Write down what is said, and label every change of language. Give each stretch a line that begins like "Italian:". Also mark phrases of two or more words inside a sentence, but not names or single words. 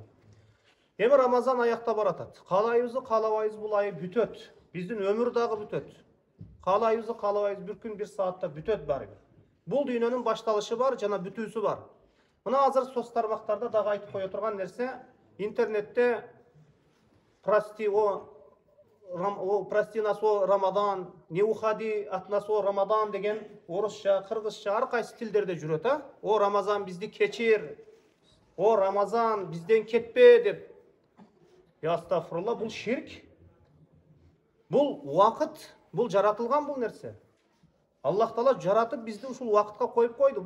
Kyrgyz: Эми Рамазан аякта баратат. Каалайбызбы, каалабайбыз, бул ай бүтөт. Биздин өмүр дагы бүтөт. Каалайбызбы, каалабайбыз, бир күн, бир саатта бүтөт баары бир. Бул дүйнөнүн башталышы бар жана бүтүүсү бар. Мына азыр соц тармактарда дагы айтып кое турган нерсе, интернетте
Russian: прости нас о Рамадан, не уходи от нас о Рамадан
Kyrgyz: деген орусча, кыргызча ар кайсы тилдерде жүрөт, а? О Рамазан бизди кечир, о Рамазан бизден кетпе деп. Я астагфирулла, бул ширк. Бул убакыт, бул жаратылган бул нерсе. Аллах Таала жаратып бизди ушул убакытка коюп койду.